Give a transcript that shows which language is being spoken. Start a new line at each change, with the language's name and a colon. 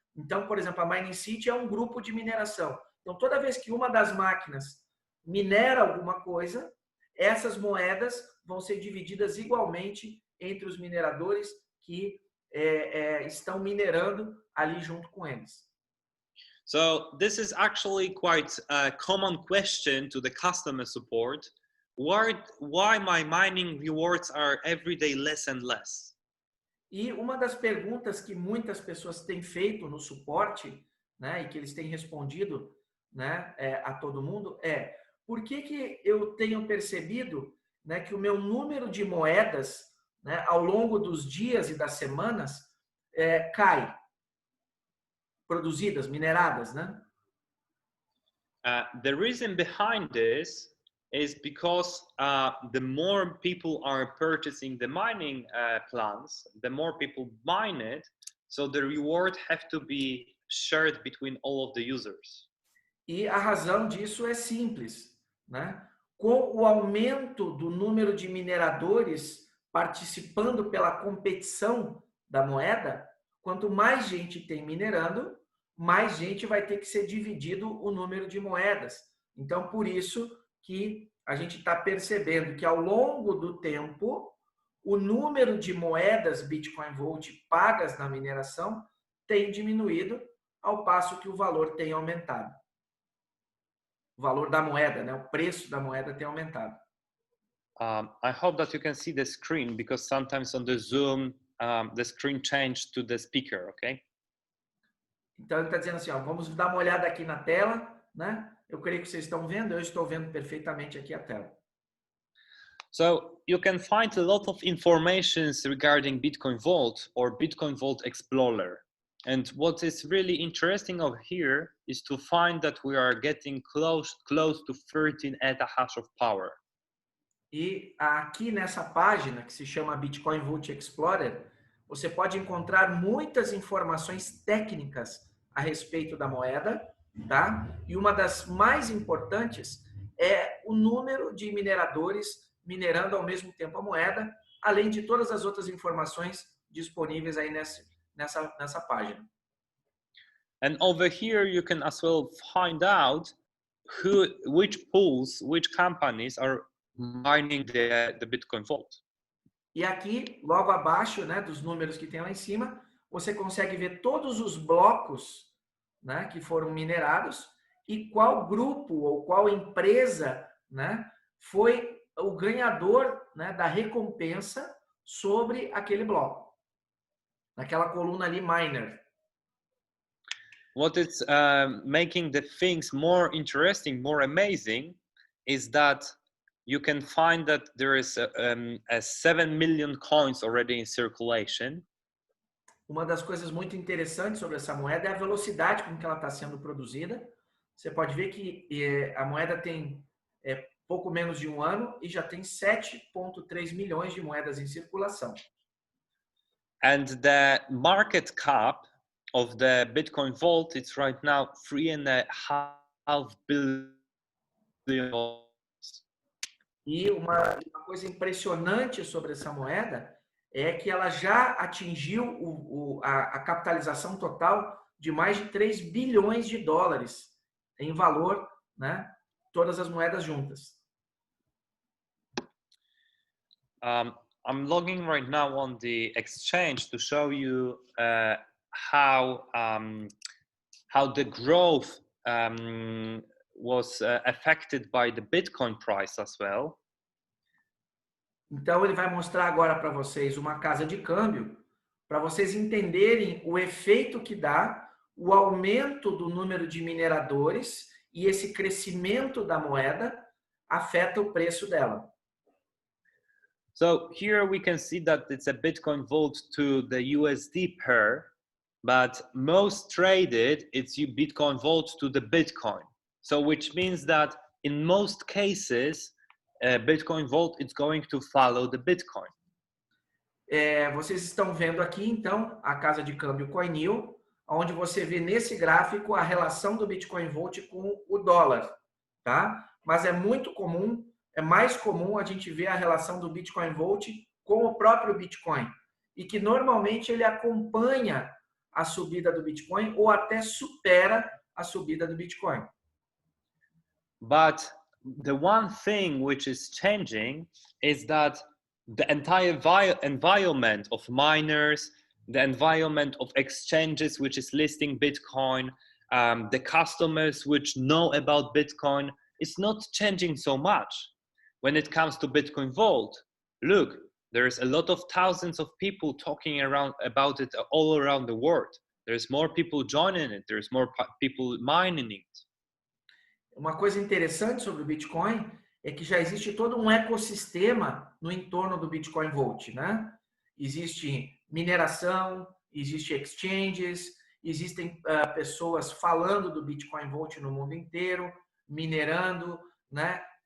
Portuguese: Então, por exemplo, a MiningCity é um grupo de mineração. Então, toda vez que uma das máquinas minera alguma coisa, essas moedas vão ser divididas igualmente entre os mineradores que estão minerando ali junto com eles.
English: So this is actually quite a common question to the customer support. Why my mining rewards are every day less and less?
Portuguese: E uma das perguntas que muitas pessoas têm feito no suporte, né, e que eles têm respondido, né, a todo mundo por que eu tenho percebido, né, que o meu número de moedas, né, ao longo dos dias e das semanas cai, produzidas, mineradas, né?
English: The reason behind this is because the more people are purchasing the mining plans, the more people mine it, so the reward have to be shared between all of the users.
Portuguese: E a razão disso é simples, né? Com o aumento do número de mineradores participando pela competição da moeda, quanto mais gente tem minerando, mais gente vai ter que ser dividido o número de moedas. Então, por isso que a gente está percebendo que ao longo do tempo, o número de moedas Bitcoin Volt pagas na mineração tem diminuído, ao passo que o valor tem aumentado. O valor da moeda, né? O preço da moeda tem aumentado.
English: I hope that you can see the screen, because sometimes on the Zoom, the screen changed to the speaker, okay?
Portuguese: Então, ele está dizendo assim, ó, vamos dar uma olhada aqui na tela, né? Eu creio que vocês estão vendo, eu estou vendo perfeitamente aqui a tela.
English: So you can find a lot of informations regarding Bitcoin Vault or Bitcoin Vault Explorer. And what is really interesting over here is to find that we are getting close to 13 exahash of power.
Portuguese: E aqui nessa página, que se chama Bitcoin Vault Explorer, você pode encontrar muitas informações técnicas a respeito da moeda, tá? E uma das mais importantes é o número de mineradores minerando ao mesmo tempo a moeda, além de todas as outras informações disponíveis aí nessa página.
English: And over here you can as well find out which pools, which companies are mining the Bitcoin Vault.
Portuguese: E aqui, logo abaixo, né, dos números que tem lá em cima, você consegue ver todos os blocos, né, que foram minerados e qual grupo ou qual empresa, né, foi o ganhador, né, da recompensa sobre aquele bloco. Naquela coluna ali, miner.
English: What is making the things more interesting, more amazing, is that you can find that there is 7 million coins already in circulation.
Portuguese: Uma das coisas muito interessantes sobre essa moeda é a velocidade com que ela está sendo produzida. Você pode ver que a moeda tem pouco menos de um ano e já tem 7,3 milhões de moedas em circulação.
English: And the market cap of the Bitcoin Vault is right now $3.5 billion.
Portuguese: E uma coisa impressionante sobre essa moeda é que ela já atingiu a capitalização total de mais de 3 bilhões de dólares em valor, né? Todas as moedas juntas.
English: I'm logging right now on the exchange to show you how the growth was affected by the Bitcoin price as well.
Portuguese: Então ele vai mostrar agora para vocês uma casa de câmbio, para vocês entenderem o efeito que dá o aumento do número de mineradores e esse crescimento da moeda afeta o preço dela.
English: So here we can see that it's a Bitcoin Vault to the USD pair, but most traded it's Bitcoin Vault to the Bitcoin. So which means that in most cases, Bitcoin Vault is going to follow the Bitcoin.
Portuguese: Vocês estão vendo aqui então a casa de câmbio Coinil, onde você vê nesse gráfico a relação do Bitcoin Vault com o dólar, tá? Mas é muito comum é mais comum a gente ver a relação do Bitcoin Volt com o próprio Bitcoin e que normalmente ele acompanha a subida do Bitcoin ou até supera a subida do Bitcoin.
English: But the one thing which is changing is that the entire environment of miners, the environment of exchanges which is listing Bitcoin, the customers which know about Bitcoin, is not changing so much. When it comes to Bitcoin Vault, look, there's a lot of thousands of people talking about it all around the world. There's more people joining it. There's more people mining it.
Portuguese: Uma coisa interessante sobre o Bitcoin é que já existe todo um ecossistema no entorno do Bitcoin Vault, né? Existe mineração, existe exchanges, existem pessoas falando do Bitcoin Vault no mundo inteiro, minerando, né?